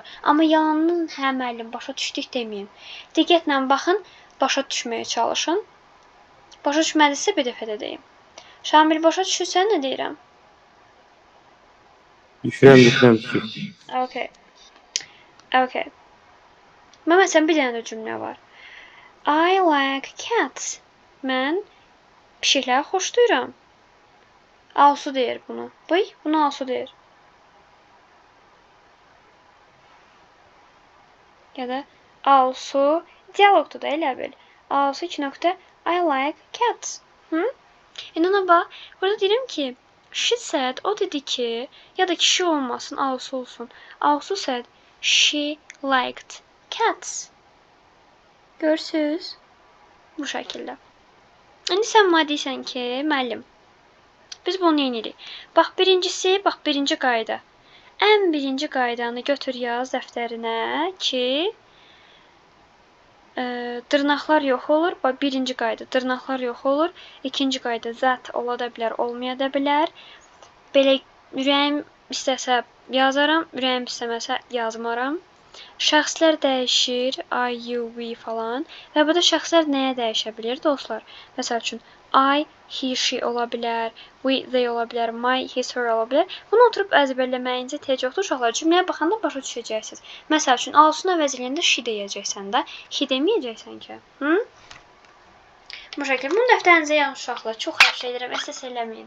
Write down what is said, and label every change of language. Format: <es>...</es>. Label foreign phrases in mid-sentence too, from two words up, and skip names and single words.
<az>Amma yalanın hə müəllim başa düşdük deməyin. Diqqətlə baxın, başa düşməyə çalışın. Başa düşmədinizsə bir dəfə də deyim. Şamil başa düşürsən nə deyirəm? Düşürəm ki.</az> <en>Okay. Okay.</en> <az>Məsələn bir dənə də cümlə var.</az> <en>I like cats.</en> <az>Mən pişikləri xoşlayıram. Alsu deyir bunu. Bunu Alsu deyir. Ya da Alsu dialoqda da elə bil. Alsu 2 nöqtə</az> <en>I like cats.</en> <az>İndi ona bax. Burada deyirəm ki,</az> <en>she said,</en> <az>o dedi ki, ya da ki she olmasın, Alsu olsun.</az> <en>Alsu said she liked cats.</en> <az>Görürsüz? Bu şəkildə. İndi sən mənə deyirsən ki, müəllim, biz bunu yenirik. Bax, birincisi, birinci qayda. Ən birinci qaydanı götür yaz dəftərinə ki, dırnaqlar yox olur. Bax, birinci qayda, dırnaqlar yox olur. İkinci qayda, zat ola da bilər, olmaya da bilər. Belə ürəyim istəsə yazaram, ürəyim istəməsə yazmaram. Şəxslər dəyişir,</az> <en>I, you, we falan.</en> <az>Və burada şəxslər nəyə dəyişə bilir, dostlar? Məsəl üçün,</az> <en>I, he, she</en> <az>ola bilər,</az> <en>we, they</en> <az>ola bilər,</az> <en>my, his, her</en> <az>ola bilər. Bunu oturub əzbərləməyinizə ehtiyac yoxdur, uşaqlar. Cümləyə baxanda başa düşəcəksiniz. Məsəl üçün, Alsun əvəzliyində she deyəcəksən də, he deməyəcəksən ki. Bu şəkildə. Bunu dəftərinizə yazın, uşaqlar. Çox xahiş edirəm, SS eləməyin.</az>